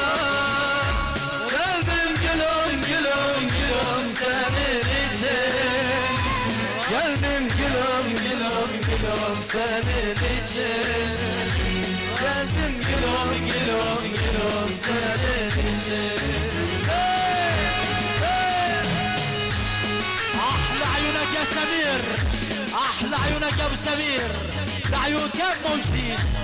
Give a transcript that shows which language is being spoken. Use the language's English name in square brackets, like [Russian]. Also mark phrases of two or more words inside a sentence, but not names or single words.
[Turkish] Geldim gülüm gülüm gülüm senin için. Geldim gülüm gülüm gülüm senin için. Geldim gülüm gülüm gülüm senin için. [Arabic] يا سمير احلى عيونك يا ابو سمير. ده عيون كام موجودين.